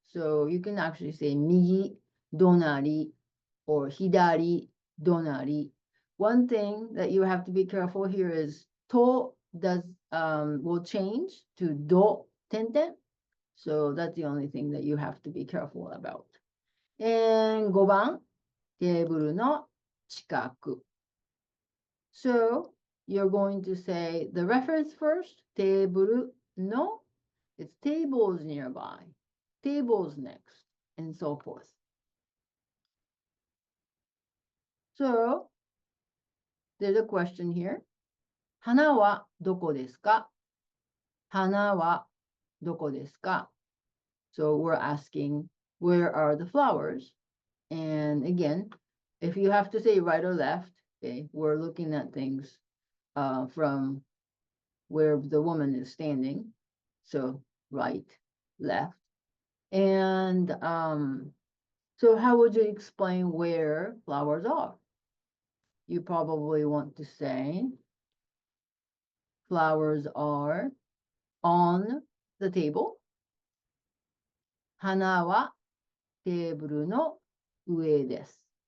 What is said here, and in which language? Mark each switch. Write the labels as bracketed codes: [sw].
[en] So you can actually say 右隣 or 左隣. One thing that you have to be careful here is to will change to do tenten. So that's the only thing that you have to be careful about. [ja] And 5番、テーブルの近く. [en] So you're going to say the reference first, テーブルの, it's tables nearby, tables next, and so forth. So there's a question here. [ja] 花はどこですか?花はどこですか? [en] So we're asking, where are the flowers? And again, if you have to say right or left, okay, we're looking at things from where the woman is standing. So right, left. And so how would you explain where flowers are? You probably want to say flowers are on the table. [ja] 花はテーブルの上です.